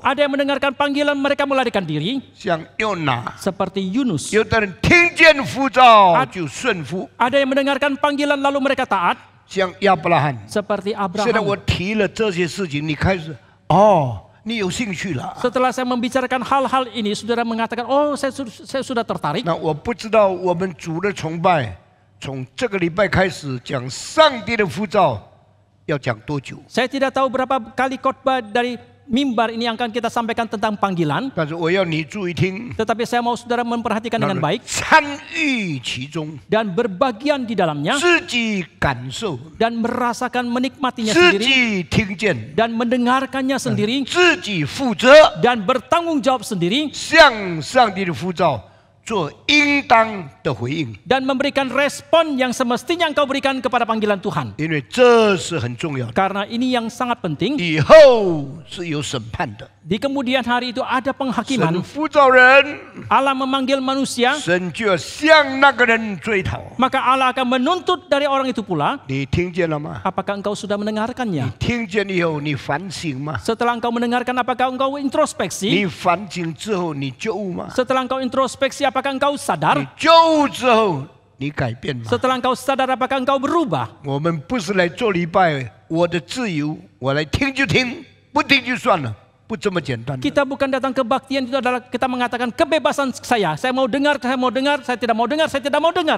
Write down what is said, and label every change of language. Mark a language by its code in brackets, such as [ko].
[id] Ada yang mendengarkan panggilan mereka melarikan diri, [zh] 像约拿； [id] seperti Yunus. [zh] 有的人听见呼召就顺服。 [id] Ada yang mendengarkan panggilan lalu mereka taat. [zh] 像亚伯拉罕。 [id] seperti [zh] 现在我 [id] Abraham. [zh] 提了这些事情，你开始哦，你有兴趣了。 [id] Setelah saya membicarakan hal-hal ini, saudara mengatakan, oh saya sudah tertarik. [zh] 那我不知道我们主的崇拜，从这个礼拜开始讲上帝的呼召，要讲多久？ [id] Saya tidak tahu berapa kali khotbah dari mimbar ini yang akan kita sampaikan tentang panggilan. [zh] 但是我要你注意听， [id] Tetapi saya mau saudara memperhatikan dengan baik [zh] 参与其中， [id] dan berbagian di dalamnya [zh] 自己感受， [id] dan merasakan menikmatinya [zh] 自 [id] sendiri [zh] 己听见， [id] dan mendengarkannya sendiri [zh] 自己负责， [id] dan bertanggung jawab sendiri [zh] 向上帝的呼召做应当的回应， [id] dan memberikan respon yang semestinya engkau berikan kepada panggilan Tuhan. [zh] 因为这是很重要的。 [id] Karena ini yang sangat penting. [zh] 以后是有审判的， [id] Di kemudian hari itu ada penghakiman. [zh] 呼召人， [id] Allah memanggil manusia, [zh] 神就要向那个人追讨。 [id] maka Allah akan menuntut dari orang itu pula. [zh] 你听见了吗？ [id] Apakah engkau sudah mendengarkannya? [zh] 听见以后，你反省吗？ [id] Setelah engkau mendengarkan, apakah engkau introspeksi? [zh] 你反省之后，你觉悟吗？ [id] Setelah engkau introspeksi, apakah engkau [zh] 你 [id] sadar? [zh] 觉悟之后，你改变吗？ [id] Setelah engkau sadar, apakah engkau berubah? [zh] 我们不是来做礼拜，我的自由，我来听就听，不听就算了，不这么简单的。 [id] Kita bukan datang kebaktian, itu adalah kita mengatakan kebebasan saya. Saya mau dengar, saya mau dengar, saya tidak mau dengar, saya tidak mau dengar.